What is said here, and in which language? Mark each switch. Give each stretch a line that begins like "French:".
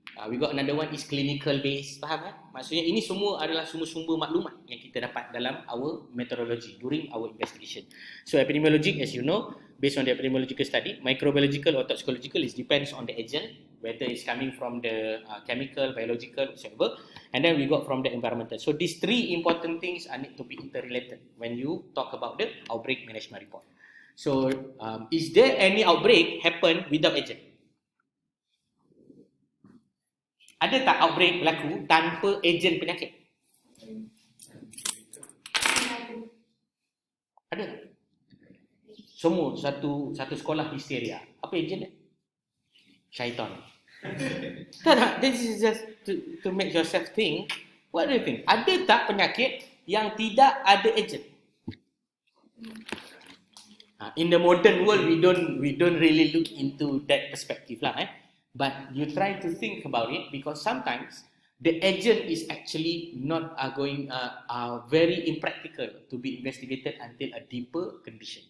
English: We got another one is clinical based.
Malay: Faham kan? Maksudnya ini semua adalah sumber-sumber maklumat yang kita dapat dalam
English: our methodology during our investigation. So epidemiology, as you know, based on the epidemiological study, microbiological or toxicological is depends on the agent, whether it's coming from the chemical, biological, whatever, and then we got from the environmental. So these three important things are need to be interrelated when you talk about the outbreak management report. So is there any outbreak happen without agent?
Malay: Ada tak outbreak berlaku tanpa ejen penyakit? Ada tak? Semua satu sekolah histeria. Apa ejen dia? Syaitan. Tak.
English: This is just to make yourself think. What do you think?
Malay: Ada tak penyakit yang tidak ada ejen?
English: In the modern world, we don't really look into that perspective lah. But you try to think about it because sometimes the agent is actually not very impractical to be investigated until a deeper condition.